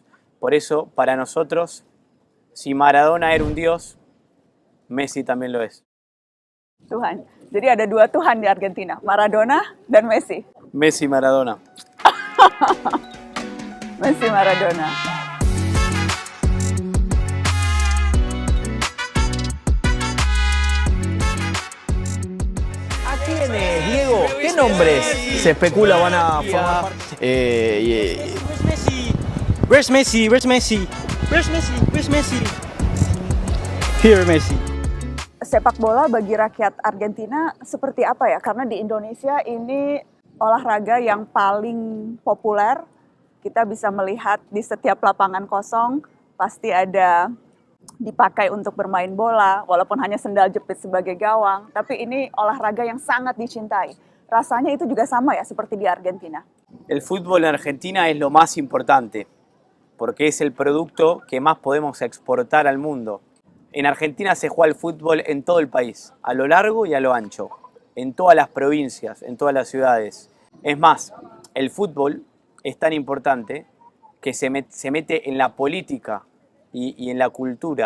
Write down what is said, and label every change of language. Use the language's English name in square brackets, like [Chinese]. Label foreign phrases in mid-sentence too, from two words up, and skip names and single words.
[Spanish] Por eso, para nosotros, si Maradona era un dios, Messi también lo es. [Indonesian] Tuhan. Jadi ada dua Tuhan di Argentina, Maradona dan Messi. [Spanish] Messi, Maradona. Messi, Maradona. ¿A quiénes, Diego? ¿Qué nombres se especula van a formar parte? [English] Where's Messi? Where's Messi? Where's Messi? Where's Messi? Here Messi. [Indonesian] Sepak bola bagi rakyat Argentina seperti apa ya? Karena di Indonesia ini olahraga yang paling populer. Kita bisa melihat di setiap lapangan kosong pasti ada dipakai untuk bermain bola, walaupun hanya sendal jepit sebagai gawang. Tapi ini olahraga yang sangat dicintai. Rasanya itu juga sama ya seperti di Argentina. [Spanish] El fútbol en Argentina es lo más importante, porque es el producto que más podemos exportar al mundo. En Argentina se juega el fútbol en todo el país, a lo largo y a lo ancho, en todas las provincias, en todas las ciudades. Es más, el fútbol es tan importante que se mete en la política y en la cultura.